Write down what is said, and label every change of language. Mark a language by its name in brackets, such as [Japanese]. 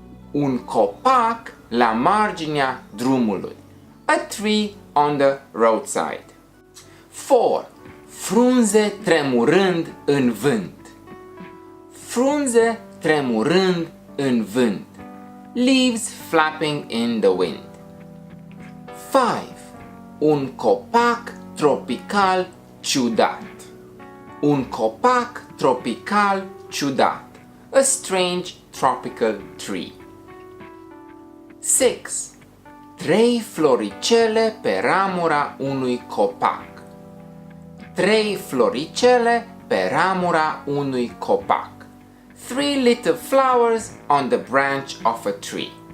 [Romanian] Un copac la marginea drumului. [English] A tree on the roadside. 4. [Romanian] Frunze tremurând în vânt. Frunze tremurând în vânt. [English] Leaves flapping in the wind. [Romanian] 5. Un copac tropical ciudat. Un copac tropical ciudat. [English] A strange tropical tree. [Romanian] 6. 3 floricele pe ramura unui copac. 3 floricele pe ramura unui copac. [English] 3 little flowers on the branch of a tree.